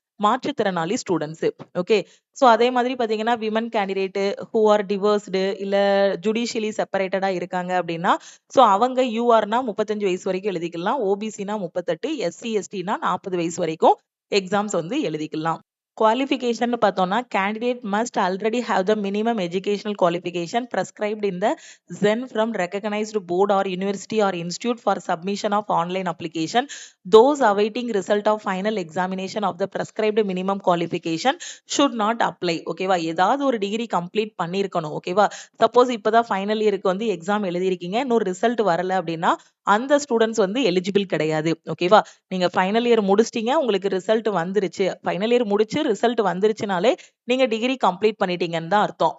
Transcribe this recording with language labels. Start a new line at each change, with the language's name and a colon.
Tamil: மாற்றுத்திறனாளி students. Okay. So அதே மாதிரி பார்த்தீங்கன்னா
English: women candidate who are divorced
Tamil: இல்ல ஜுடிஷியலி செப்பரேட்டடா இருக்காங்க அப்படின்னா, ஸோ அவங்க யூஆர்னா 35 வயசு வரைக்கும் எழுதிக்கலாம், ஓபிசினா 38, எஸ்சி எஸ்டினா 40 வயசு வரைக்கும் எக்ஸாம்ஸ் வந்து எழுதிக்கலாம்.
English: qualification
Tamil: பார்த்தோம்னா
English: Candidate must already have the minimum educational qualification prescribed in the Zen from recognized board or university or institute for submission of online application. Those awaiting result of final examination of the prescribed minimum qualification should not apply.
Tamil: ஓகேவா? ஏதாவது ஒரு degree complete பண்ணியிருக்கணும். ஓகேவா? Suppose இப்பதான் final இயருக்கு வந்து exam எழுதிருக்கீங்க, இன்னும் result வரல அப்படின்னா அந்த ஸ்டூடெண்ட்ஸ் வந்து எலிஜிபிள் கிடையாது. ஓகேவா? நீங்க ஃபைனல் இயர் முடிச்சிட்டீங்க, உங்களுக்கு ரிசல்ட் வந்துருச்சு. ஃபைனல் இயர் முடிச்சு ரிசல்ட் வந்துருச்சுனாலே நீங்க டிகிரி கம்ப்ளீட் பண்ணிட்டீங்கன்னு தான் அர்த்தம்.